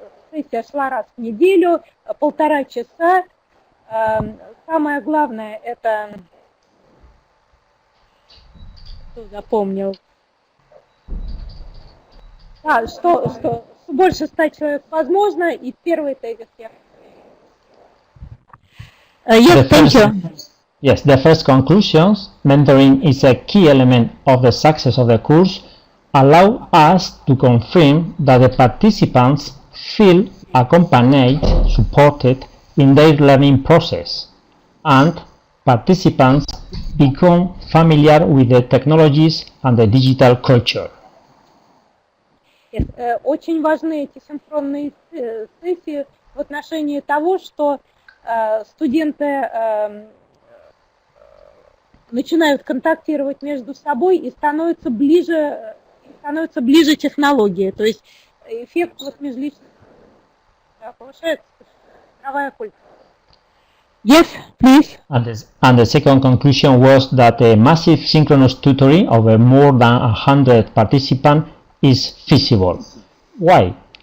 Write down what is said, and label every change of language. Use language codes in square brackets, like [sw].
[ru] Сессия шла раз в неделю, 1,5 часа. Самое главное это, кто запомнил, что больше 100 человек возможно, и первый тезис я. [en] Yes, thank you. Yes, the first conclusions, mentoring is a key element of the success of the course, allow us to confirm that the participants feel accompanied, supported in their learning process, and participants become familiar with the technologies and the digital culture. [ru] Очень важны эти синхронные сессии в отношении того, что студенты начинают контактировать между собой и становятся ближе технологии. То есть эффект вот межличностного, да, повышается цифровая культура. [en] Yes, please. And the second conclusion was that a massive synchronous tutoring over more than 100 participants is feasible. Why?